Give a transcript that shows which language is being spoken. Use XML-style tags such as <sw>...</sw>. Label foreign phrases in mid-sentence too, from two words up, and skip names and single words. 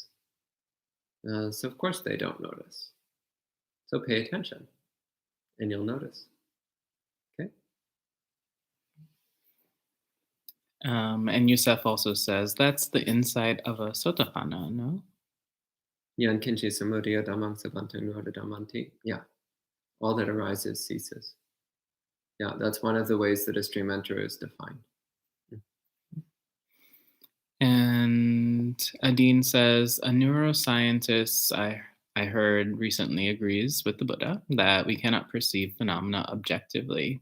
<en>So of course they don't notice. So pay attention and you'll notice. Okay. And Youssef also says that's the insight of a sotapanna, no?</en> <pi>Yan kinchi samudaya dhammam savantam nirodha dhammanti.</pi> <en>Yeah. All that arises ceases. Yeah, that's one of the ways that a stream enter is defined. And Adine says, a neuroscientist I heard recently agrees with the Buddha that we cannot perceive phenomena objectively.</en>